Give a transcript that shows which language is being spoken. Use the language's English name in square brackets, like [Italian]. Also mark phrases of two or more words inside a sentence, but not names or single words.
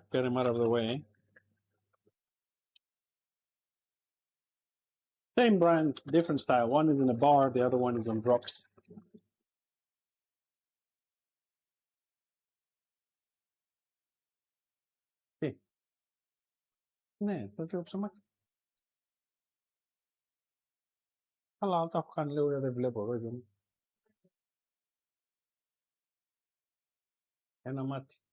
[English] Get them out of the way. Same brand, different style. One is in a bar, the other one is on drops. [Greek] Τι, ναι, το τρώψαμε. Αλλά τα έχω κάνει λίγο, δεν βλέπω εδώ. Ένα μάτι.